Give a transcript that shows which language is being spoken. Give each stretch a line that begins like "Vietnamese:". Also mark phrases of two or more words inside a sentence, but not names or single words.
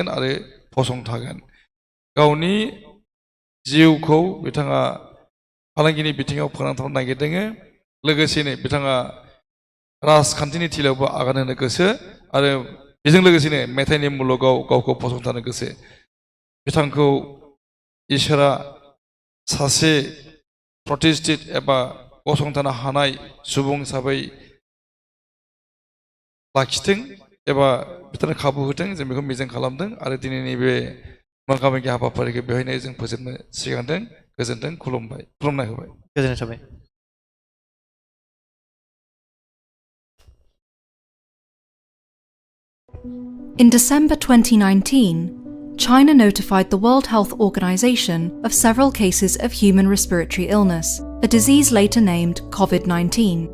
Bodo: आरो फसंथागोन गावनि जिउखौ बिथाङा फालांगिनि बिथिङाव फोनांथाबनो नागिरदों लोगोसेनो बिथाङा राजखान्थिनि थिलियावबो आगान होनो गोसो आरो बेजों लोगोसेनो मेथाइनि मुलुगाव गावखौ फसंथानो गोसो बिथांखौ इसोरा सासे प्रतिष्ठित एबा गसंथानो हानाय सुबुं हिसाबै लाखिथों एबा बिथांनो खाबु होथों जों बेखौ मिजिं खालामदों आरो दिनैनि बे मोगा-मोगि हाबाफारिखौ बेवहायनो जों फोजोबनो सिगांदों गोजोनथों खुलुमनाय होबाय गोजोननाय थाबाय
English: In December 2019, China notified the World Health Organization of several cases of human respiratory illness, a disease later named COVID-19.